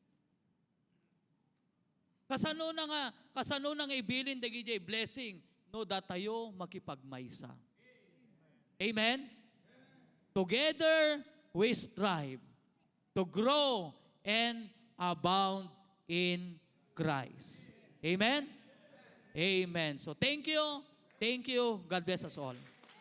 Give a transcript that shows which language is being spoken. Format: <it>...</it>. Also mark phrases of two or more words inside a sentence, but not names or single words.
<ilo>Kasano na nga ibilin dagiti blessing, no datayo makipagmaysa.</ilo> <en>Amen? Together we strive to grow and abound in Christ. Amen? Amen. So thank you. God bless us all.</en>